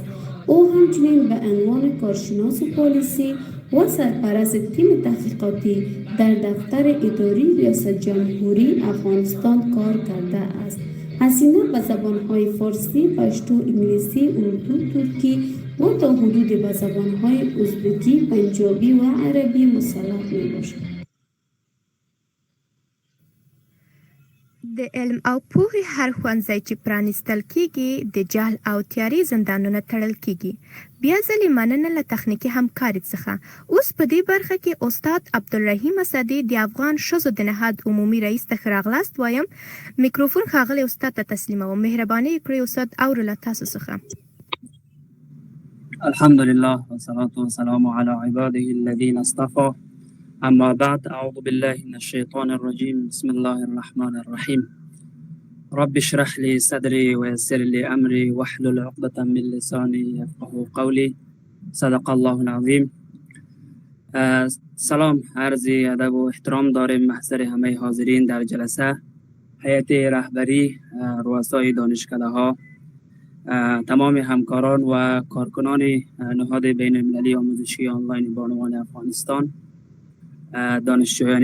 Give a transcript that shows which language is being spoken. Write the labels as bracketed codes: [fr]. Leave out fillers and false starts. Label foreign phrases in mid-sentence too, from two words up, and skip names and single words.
[fa] او همچنین به عنوان کارشناس پالیسی و سرپرست تیم تحقیقاتی در دفتر اداری ریاست جمهوری افغانستان کار کرده است. حسینه به زبانهای فارسی، پشتو، انگلیسی، اردو، ترکی و تا حدودی به زبانهای ازبکی، پنجابی و عربی مسلط می باشد. [ps] د علم او پوهې هر ښوونځی چې پرانیستل کیږي د جهل او تیارې زندانونه تړل کیږي. بیا ځلې مننه له تخنیکي همکارۍ څخه. اوس په دې برخه کې استاد عبدالرحیم اسدي د افغان ښځو د نهاد عمومي رئیس ته ښه راغلاست وایم. میکروفون ښاغلی استاد ته تسلیموم. مهرباني وکړئ استاد، اورو له تاسو څخه. [ar] الحمد لله والصلاة والسلام على عباده الذين اصطفى. أما بعد، أعوذ بالله من الشيطان الرجيم. بسم الله الرحمن الرحيم. رب اشرح لي صدري ويسر لي أمري واحلل عقدة من لساني يفقهوا قولي. صدق الله العظيم. [fa] سلام، عرض ادب و احترام داریم محضر همه حاضرین در جلسه، هیئت رهبری، رؤسای دانشکده ها، تمام همکاران و کارکنان نهاد بین المللی آموزشی آنلاین بانوان افغانستان، دانشجویان